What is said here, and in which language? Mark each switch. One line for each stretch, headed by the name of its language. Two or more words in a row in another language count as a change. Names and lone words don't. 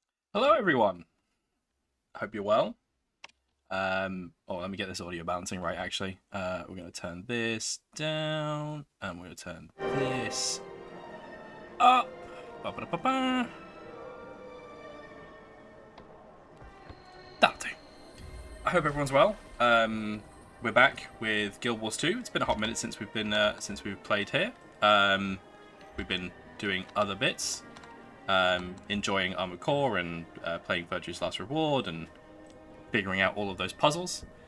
English: Hello, everyone. Hope you're well. Oh, let me get this audio balancing right, actually. We're going to turn this down, and we're going to turn this up. Ba-ba-da-ba-ba. That'll do. I hope everyone's well. We're back with Guild Wars 2. It's been a hot minute since we've played here. We've been doing other bits, enjoying Armored Core and playing Virtue's Last Reward and figuring out all of those puzzles.